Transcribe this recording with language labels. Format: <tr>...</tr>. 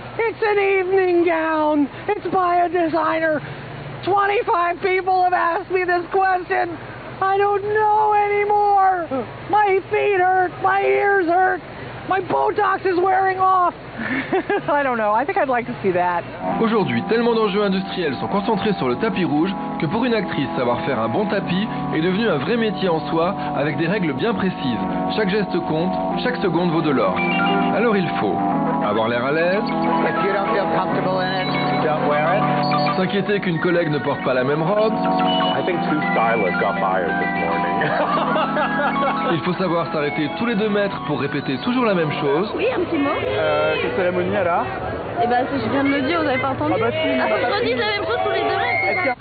<en>It's an evening gown. It's by a designer. 25 people have asked me this question. I don't know anymore. My feet hurt. My ears hurt. My Botox is wearing off. I don't know. I think I'd like to see that.</en> <fr>Aujourd'hui, tellement d'enjeux industriels sont concentrés sur le tapis rouge que pour une actrice, savoir faire un bon tapis est devenu un vrai métier en soi avec des règles bien précises. Chaque geste compte, chaque seconde vaut de l'or. Alors il faut avoir l'air à l'aise, s'inquiéter qu'une collègue ne porte pas la même robe.</fr> <en>I think 2 stylists got fired this morning.</en> <fr>Il faut savoir s'arrêter tous les 2 mètres pour répéter toujours la même chose. Oui, un petit mot. Quelle cérémonie alors? Eh ben, je viens de le dire, vous avez pas entendu? Ah bah si. Ah, faut que je redise la même chose pour les 2 mètres.</fr>